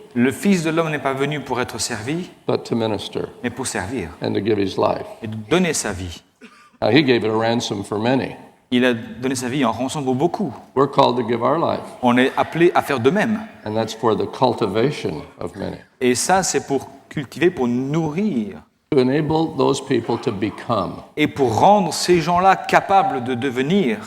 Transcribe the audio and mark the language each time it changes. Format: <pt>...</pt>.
<fr>Le Fils de l'homme n'est pas venu pour être servi,</fr> <en>but to minister</en> <fr>mais pour servir</fr> <en>and to give his life.</en> <fr>et de donner sa vie.</fr> <en>Now, he gave it a ransom for many.</en> <fr>Il a donné sa vie en rançon pour beaucoup.</fr> <en>We're called to give our life,</en> <fr>On est appelé à faire de même.</fr> <en>and that's for the cultivation of many.</en> <fr>Et ça, c'est pour cultiver, pour nourrir</fr> <en>To enable those people to become.</en> <fr>et pour rendre ces gens-là capables de devenir.</fr>